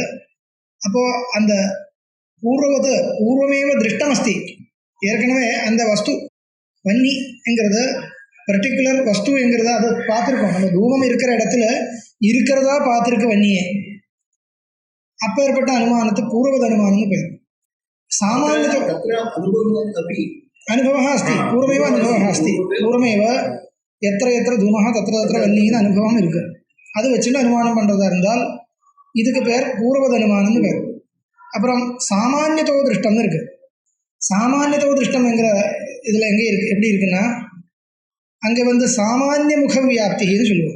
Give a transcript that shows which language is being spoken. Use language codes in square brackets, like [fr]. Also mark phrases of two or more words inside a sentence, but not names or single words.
[ta] அப்போது அந்த [sa] पूर्वमेव दृष्टमस्ति, [ta] ஏற்கனவே அந்த வஸ்து வன்னிங்கிறது பர்டிகுலர் வஸ்துங்கிறத அதை பார்த்துருக்கோம். நம்ம தூமம் இருக்கிற இடத்துல இருக்கிறதா பார்த்துருக்கு வன்னியே. அப்பேற்பட்ட அனுமானத்துக்கு பூர்வத அனுமானம்னு பேர். [sa] सामान्य अनुभवः अस्ति, पूर्वमेव अनुभवः अस्ति, पूर्वमेव यत्र यत्र धूमः तत्र तत्र [ta] வன்னின்னு அனுபவம் இருக்கு. அது வச்சுட்டு அனுமானம் பண்ணுறதா இருந்தால் இதுக்கு பேர் பூர்வத அனுமானம்னு பேர். அப்புறம் சாமானியத்தோ திருஷ்டம்னு இருக்கு. சாமானியத்தோ திருஷ்டம்ங்கிற இதில் எங்கே இருக்கு, எப்படி இருக்குன்னா அங்கே சாமானிய முக வியாப்தின்னு சொல்லுவோம்.